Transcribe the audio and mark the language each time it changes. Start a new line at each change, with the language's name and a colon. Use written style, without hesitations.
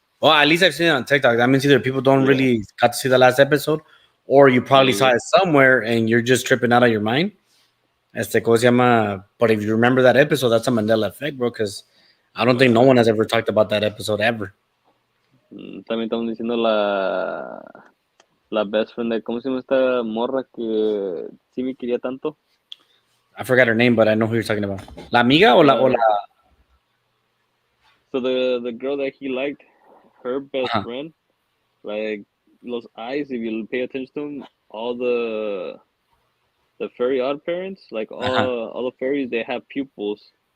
English: Well, at least I've seen it on TikTok. That means either people don't Yeah. really got to see the last episode, or you probably saw Maybe. it somewhere and you're just tripping out of your mind.
Spanish: ¿Cómo se llama?
English: But if you remember that episode, that's a Mandela effect, bro. Because I don't think no Ajá. one has ever talked about that episode ever.
Spanish: También estamos diciendo la best friend de, ¿cómo se llama esta morra que sí me quería tanto?
English: I forgot her name, but I know who you're talking about.
Spanish: ¿La amiga o la?
English: So the girl that he liked, her best Ajá. friend, like those eyes, if you pay attention to them, all the fairy odd parents, like all the fairies, they have pupils.